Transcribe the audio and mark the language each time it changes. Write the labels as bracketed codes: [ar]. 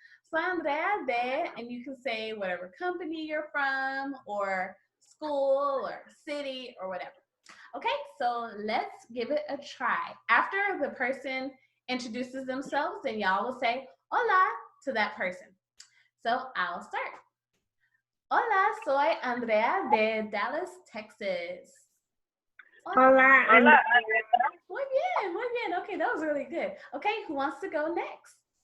[es] Soy Andrea de, [en] and you can say whatever company you're from or school or city or whatever. Okay, so let's give it a try. After the person introduces themselves, then y'all will say hola to that person. So I'll start. [es] Hola, soy Andrea de Dallas, Texas. Hola. Hola. Muy bien, muy bien. [en] Okay, that was really good. Okay, who wants to go next?